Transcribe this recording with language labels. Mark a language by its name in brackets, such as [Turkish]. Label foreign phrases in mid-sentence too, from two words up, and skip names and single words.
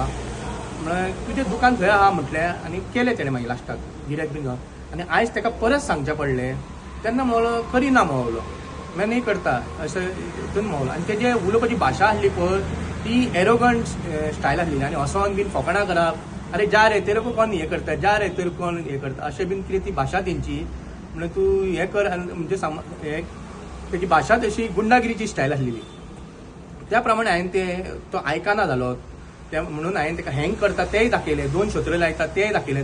[Konkani] म्हळ्यार तुजें दुकान खंय आहा म्हटलें आनी केलें तेणें मागीर लास्टाक गिऱ्याक बीन जावन. आनी आयज तेका परत सांगचें पडलें तेन्ना म्हणलो करिना म्हणलो, मागीर न्ही करता अशें हितून म्हणलो. आनी तेजे उलोवपाची भाशा आसली पळय ती एरोगंट स्टायल आसली. आनी हसोन बीन फकाणां करप, [Hindi] अरे जा रे तेरे को कोण हें करता, जा रे तेरे कोण हें करता, [Konkani] अशें बीन कितें ती भाशा तेंची. म्हणल्यार तूं हें कर म्हणजे हें तेजी भाशा तशी गुंडागिरीची स्टायल आसलेली. त्या प्रमाणे हांवें तो आयकना जालो. म्हणून हांवें ताका हँग करता तेंय दाखयलें, 2 छत्र्यो लायता तेंय दाखयलें.